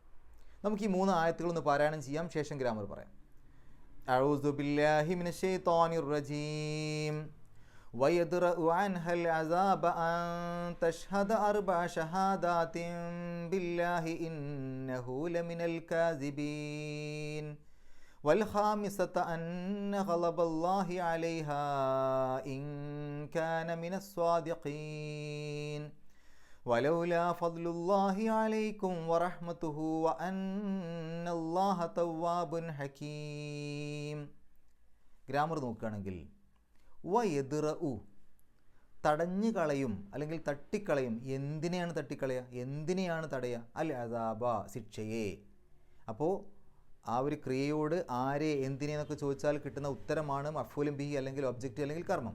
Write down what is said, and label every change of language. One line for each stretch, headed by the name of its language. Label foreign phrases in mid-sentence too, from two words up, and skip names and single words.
Malayalam: നമുക്ക് ഈ 3 ആയത്തുകളൊന്ന് പാരായണം ചെയ്യാം, ശേഷം ഗ്രാമർ പറയാം.
Arabic: أعوذ بالله من الشيطان الرجيم. ويدرأ عنها العذاب أن تشهد 4 شهادات بالله إنه لمن الكاذبين. والخامسة أن غضب الله عليها إن كان من الصادقين ولولا فضل الله عليكم ورحمته وأن الله تواب حكيم.
Malayalam: ഗ്രാമർ നോക്കുകയാണെങ്കിൽ വയദ്റഉ, തടഞ്ഞു കളയും അല്ലെങ്കിൽ തട്ടിക്കളയും. എന്തിനെയാണ് തട്ടിക്കളയുക? എന്തിനെയാണ് തടയുക?
Arabic: العذاب,
Malayalam: ശിക്ഷയെ. അപ്പോൾ ആ ഒരു ക്രിയയോട് ആരെ എന്തിനെന്നൊക്കെ ചോദിച്ചാൽ കിട്ടുന്ന ഉത്തരമാണ്
Arabic: مفعول به,
Malayalam: അല്ലെങ്കിൽ ഒബ്ജക്റ്റ്, അല്ലെങ്കിൽ കർമ്മം.